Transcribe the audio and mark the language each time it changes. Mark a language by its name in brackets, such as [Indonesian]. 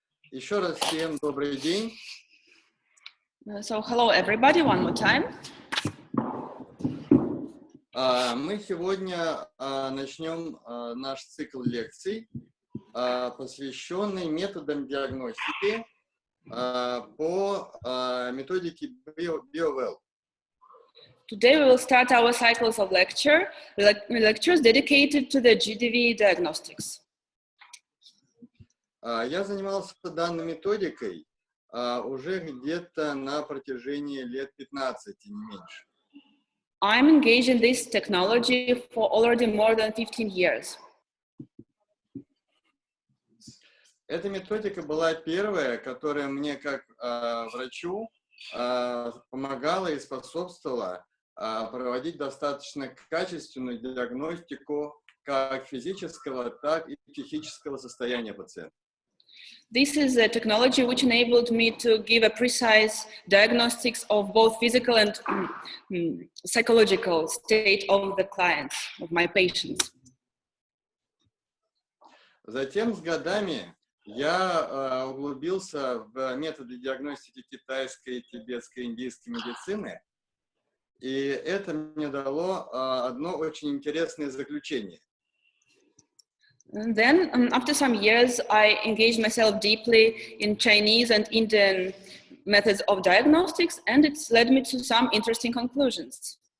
[Russian] Еще раз всем добрый день. [English] So, hello everybody, one more time. [Russian] Мы сегодня начнем наш цикл лекций, посвященный методам диагностики по методике BioWell. [English] Today we will start our cycles of lectures dedicated to the GDV diagnostics. [Russian] Я занимался данной методикой уже где-то на протяжении лет 15, не меньше. [English] I'm engaged in this technology for already more than 15 years. [Russian] Эта методика была первая, которая мне как врачу помогала и способствовала проводить достаточно качественную диагностику как физического, так и психического состояния пациента. [English] This is a technology which enabled me to give a precise diagnostics of both physical and psychological state of the clients, of my patients. [Russian] Затем с годами я углубился в методы диагностики китайской, тибетской, индийской медицины, и это мне дало одно очень интересное заключение. [English] And then, after some years, I engaged myself deeply in Chinese and Indian methods of diagnostics, and it's led me to some interesting conclusions.